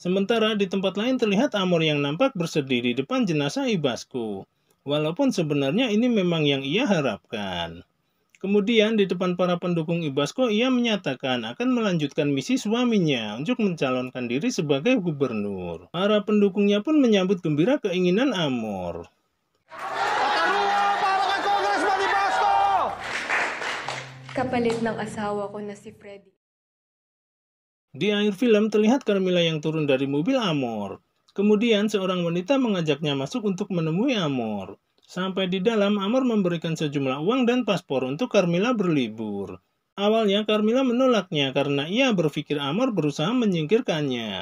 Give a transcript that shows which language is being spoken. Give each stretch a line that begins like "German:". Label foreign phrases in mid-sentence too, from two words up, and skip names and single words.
Indonesian: Sementara di tempat lain terlihat Amor yang nampak bersedih di depan jenazah Ibasco. Walaupun sebenarnya ini memang yang ia harapkan. Kemudian di depan para pendukung Ibasco ia menyatakan akan melanjutkan misi suaminya untuk mencalonkan diri sebagai gubernur. Para pendukungnya pun menyambut gembira keinginan Amor.
Filipino: Kapalit ng asawa ko na si Freddy.
Indonesian: Di akhir film terlihat Carmilla yang turun dari mobil Amor. Kemudian seorang wanita mengajaknya masuk untuk menemui Amor. Sampai di dalam, Amor memberikan sejumlah uang dan paspor untuk Carmilla berlibur. Awalnya Carmilla menolaknya karena ia berpikir Amor berusaha menyingkirkannya.